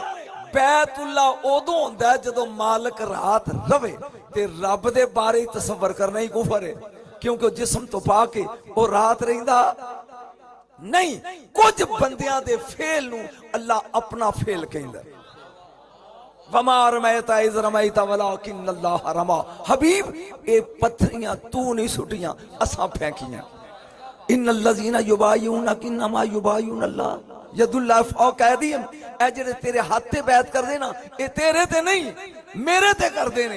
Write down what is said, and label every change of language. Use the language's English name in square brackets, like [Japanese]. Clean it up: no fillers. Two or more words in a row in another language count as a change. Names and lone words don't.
[Punjabi] بیت اللہ اودوں ہوندا ہے جدوں مالک رات رہوے تے رب دے بارے تصور کرنا ہی کفر ہے کیونکہ جسم تو پاکے او رات رہندا نہیں. کجھ بندیاں دے فعل نوں اللہ اپنا فعل کہندا [Arabic] وما رميت إذ رميت ولكن الله رمى. [Punjabi] حبیب ایہ پتھریاں تو نہیں سٹیاں اساں پھینکیاں. [Arabic] إن الذين يبايعونك إنما يبايعون الله يد الله فوق أيديهم. [Punjabi] اے جیہڑے تیرے ہتھ تے بیعت کردے نا ایہ تیرے تے نہیں میرے تے کردے نے.